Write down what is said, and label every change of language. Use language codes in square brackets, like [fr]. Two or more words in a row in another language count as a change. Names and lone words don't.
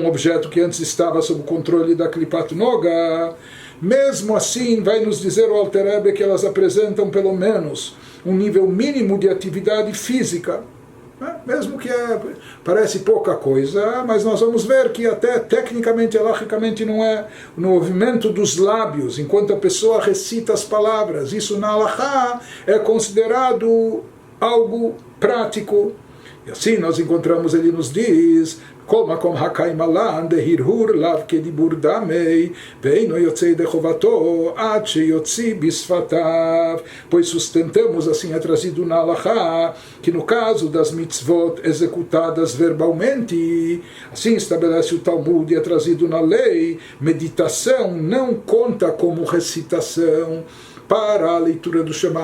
[pt] objeto que antes estava sob o controle da Klipat Noga, mesmo assim vai nos dizer o Alter Rebbe que elas apresentam pelo menos um nível mínimo de atividade física, mesmo que parece pouca coisa, mas nós vamos ver que até tecnicamente, halachicamente, não é o movimento dos lábios, enquanto a pessoa recita as palavras. Isso na halachá é considerado algo prático. E assim nós encontramos, ele nos diz, [he] כל מקום [arc] הקיים עלן דהרהור לאו כדיבור דמי [he] ואינו יוצא ידי חובתו עד שיוציא בשפתיו. [pt] Pois sustentamos, assim é trazido na Halachá, que no caso das mitzvot executadas verbalmente, assim estabelece o Talmud e é trazido na lei, meditação não conta como recitação para a leitura do Shema.